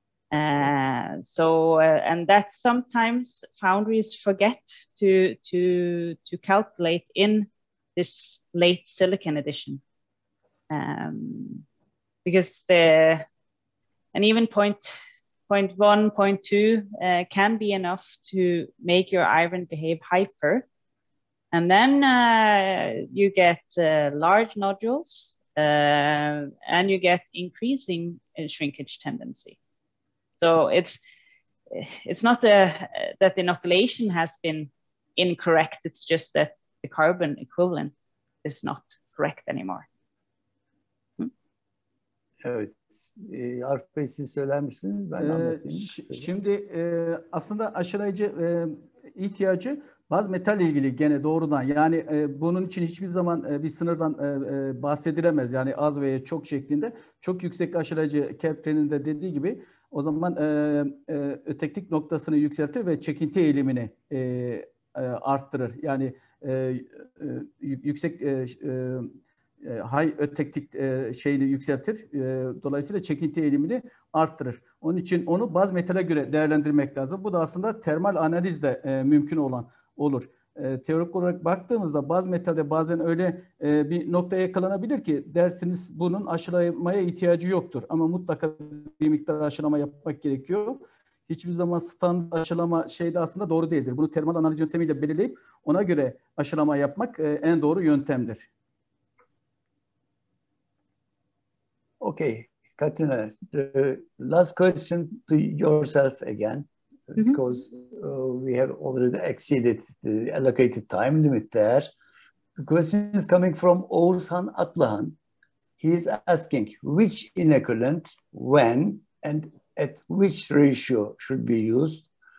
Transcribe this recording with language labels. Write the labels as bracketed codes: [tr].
[en] And that sometimes foundries forget to calculate in this late silicon addition, because and even 0.1, 0.2 can be enough to make your iron behave hyper, and then you get large nodules and you get increasing shrinkage tendency. So it's not that the inoculation has been incorrect. It's just that the carbon equivalent is not correct anymore. [tr] Evet. Arif Bey, siz söyler misiniz? Ben anlatayım. Şimdi aslında aşılayıcı ihtiyacı Baz metal ilgili gene doğrudan yani bunun için hiçbir zaman bir sınırdan bahsedilemez. Yani az veya çok şeklinde. Çok yüksek aşılayıcı Tretman'in de dediği gibi o zaman öteklik noktasını yükseltir ve çekinti eğilimini arttırır. Yani yüksek high öteklik şeyini yükseltir. Dolayısıyla çekinti eğilimini arttırır. Onun için onu baz metale göre değerlendirmek lazım. Bu da aslında termal analizle mümkün olan olur. Teorik olarak baktığımızda baz metalde bazen öyle bir noktaya yakalanabilir ki dersiniz bunun aşılamaya ihtiyacı yoktur. Ama mutlaka bir miktar aşılama yapmak gerekiyor. Hiçbir zaman standart aşılama şeyde aslında doğru değildir. Bunu termal analiz yöntemiyle belirleyip ona göre aşılama yapmak en doğru yöntemdir. [en] Okay, Katrina, the last question to yourself again, because we have already exceeded the allocated time limit there. The question is coming from Oğuzhan Atlahan. He is asking which inoculant, when, and at which ratio should be used.